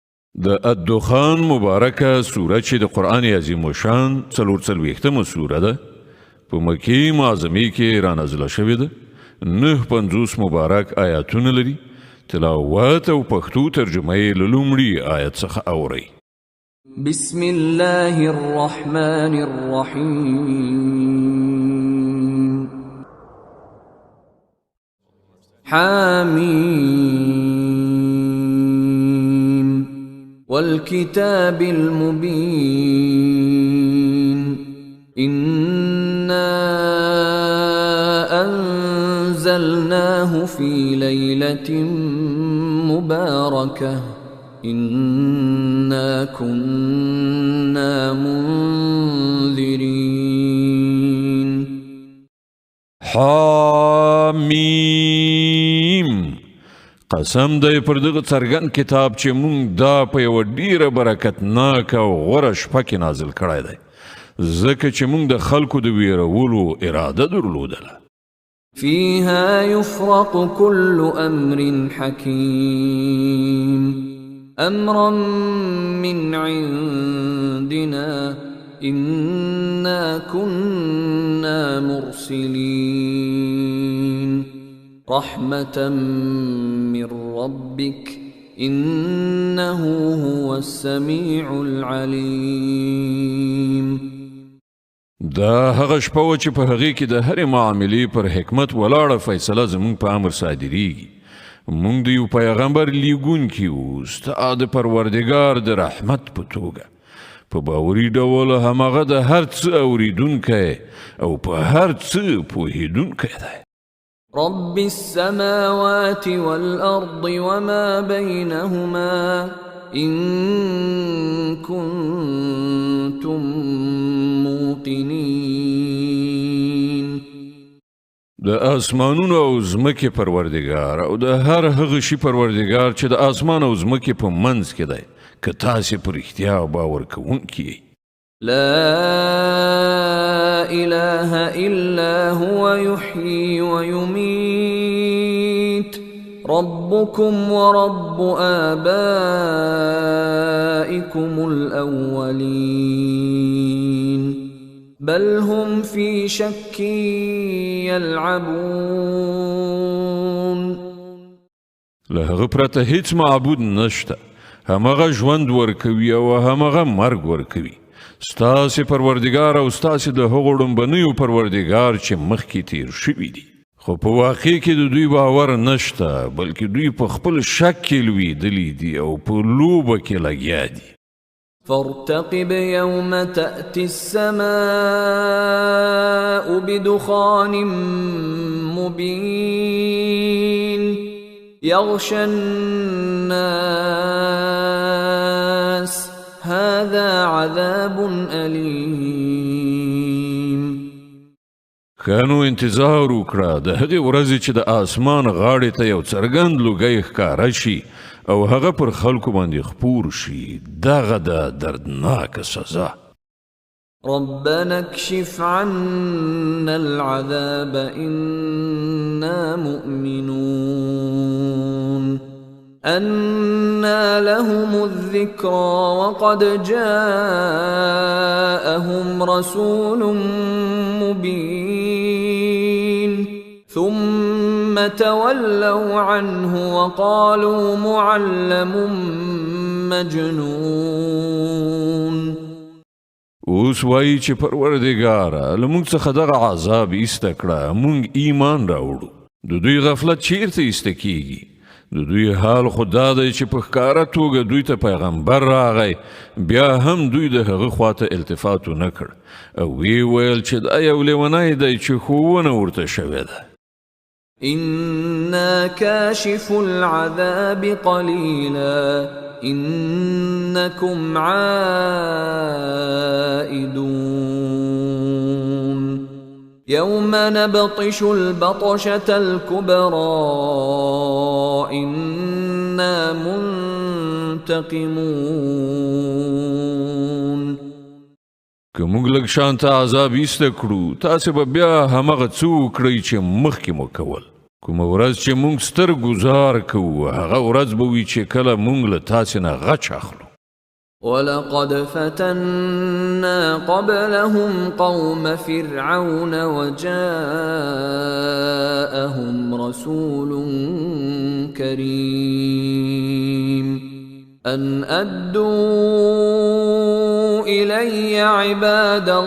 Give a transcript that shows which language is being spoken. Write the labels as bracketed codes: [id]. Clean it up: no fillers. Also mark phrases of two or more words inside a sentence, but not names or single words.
[ps] د الدخان مبارکه سوره چې د قرآن عظیم الشان 44مه سوره ده په مکې معظمې کې رانازله شوې ده 59 مبارک آیاتونه لري تلاوت او پښتو ترجمه یې له لومړي آیت څخه اورئ [ar] بسم الله الرحمن الرحیم حامیم والكتاب المبين إنا أنزلناه في ليلة مباركة إنا كنا منذرين [ps] حامیم قسم دی پر دغه څرګند کتاب چې مونږ دا په یوه ډیره برکتناکه او غوره شپه کې نازل کړی دی ځکه چې مونږ د خلکو د ویرولو اراده درلودله [ar] فيها يفرق كل أمر حكيم أمرا من عندنا إنا كنا مرسلين رحمة من ربك إنه هو السميع العليم [ps] دا هغه شپه و چې په هغې کې د هرې معاملې پر حکمت ولاړه فیصله زموږ په امر صادریږي موږ د یو پیغمبر لیږونکي وو ستا د پروردګار د رحمت په توګه په باوري ډول همغه د هر څه اوریدونکی او په هر څه پوهیدونکی دی [ar] رب السماوات والأرض وما بينهما إن كنتم موقنين [ps] د اسمانونو او ځمکې پروردګار او د هر هغه شي پروردګار چې د اسمان او ځمکې په منځ کې دی که تاسې په رښتیا باور کوونکي یئ [ar] لا إله إلا هو يحيي ويميت ربكم ورب آبائكم الأولين بل هم في شك يلعبون [ps] له هغه پرته هیڅ معبود نشته همغه ژوند ورکوي او همغه مرګ ورکوي ستاسې پروردګار او ستاسې د هغو ړومبنیو پروردګار چې مخکې تیر شوي دي خو په واقع کې د دوی باور نشته بلکې دوی په خپل شک کې لویدلي دي او په لوبه کې لګیا دي [ar] فارتقب يوم تأتي السماء بدخان مبين يغشى الناس هذا عذاب أليم [ps] خانو انتظار وکړه د هغې ورځې چې د آسمان غاړې ته یو څرګند لوګی ښکاره شي او هغه پر خلکو باندې خپور شي دغه د دردناکه سزا [ar] ربنا اكشف عنا العذاب إنا مؤمنون أنى لهم الذكرى وقد جاءهم رسول مبين ثم تولوا عنه وقالوا معلم مجنون [ps] اوس وایي چې پروردګاره له موږ څخه دغه عذاب ایسته کړه موږ ایمان راوړو د دوی غفلت چیرته ایسته کیږي د دوی حال خو دا دی چې په ښکاره توګه دوی ته پیغمبر راغی بیا هم دوی د هغه خواته التفات ونه کړ او وی ویل چې دا یو لیونی دی چې ښوونه ورته شوې ده [ar] إنا كاشف العذاب قليلا إنكم عائدون يوم نبطش البطشة الكبرى إنا منتقمون [ps] که موږ لږ شانته عذاب ایسته کړو تاسې به بیا همغه څه وکړئ چې مخکې مو کول کومه ورځ چې موږ ستر ګزار کوو هغه ورځ به وي چې کله موږ له تاسې نه غچ اخلو [ar] ولقد فتنا قبلهم قوم فرعون وجاءهم رسول كريم أن أدوا إلي عباد